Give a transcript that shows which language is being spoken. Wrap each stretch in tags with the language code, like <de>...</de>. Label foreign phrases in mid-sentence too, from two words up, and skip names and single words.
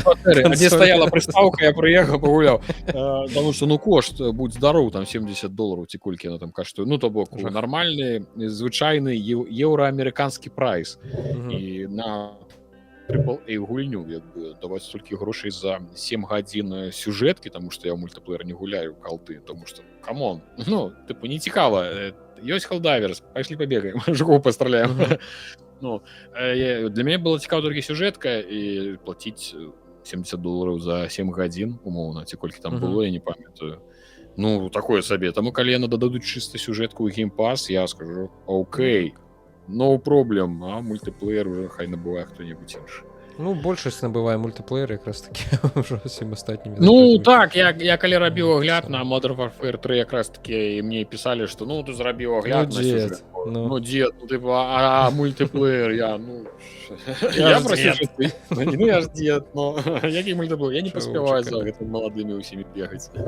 <be>прыстаўка, я прыехаў пагуляў, таму што ну кошт будь здароў, там $70 ці колькі яна там каштуе, ну то бок нармальны звычайны еўраамерыканскі прайс і на AAA гульню як бы даваць столькі грошай за 7 гадзін сюжэткі, таму што я ў мультыплеер не гуляю калты, тому што камон, ну тыпу не цікава, ёсць Helldivers, пайшлі пабегаем, жукоў пастраляем. Ну, для мяне было цікава толькі сюжэтка і плаціць $70 за 7 гадзін умоўна, ці колькі там было, я не памятаю. Ну такое сабе, таму калі яны дададуць чыста сюжэтку ў геймпас, я скажу окей,</be> <en>no problem,</en> <be>а мультыплеер уже хай набывае хто-небудзь іншы. Ну большасць набывае мультыплеер якраз такі ўжо усім астатнімі. Ну так, я калі рабіў агляд на Modern Warfare 3 якраз такі мне пісалі, што ну ты зрабіў агляд на сюжэт. Ну дзед, ну типа, а мультыплеер, я ж дзед, но які мультыплеер, я не паспяваю за гэтым маладымі ўсімі бегаць.</be>